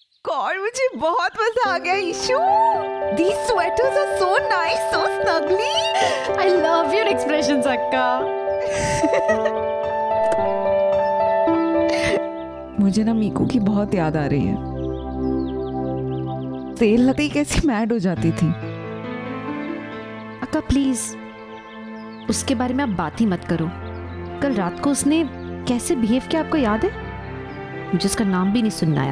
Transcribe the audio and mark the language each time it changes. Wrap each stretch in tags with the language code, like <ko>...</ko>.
<hi>और मुझे बहुत मजा आ गया ईशू।</hi> <en>These sweaters are so nice, so snuggly. I love your expressions, अक्का।</en> <hi>मुझे ना मीकू की बहुत याद आ रही है। तेल लगती कैसी मैड हो जाती थी। अक्का प्लीज उसके बारे में आप बात ही मत करो। कल रात को उसने कैसे बिहेव किया आपको याद है? मुझे उसका नाम भी नहीं सुनना है।</hi>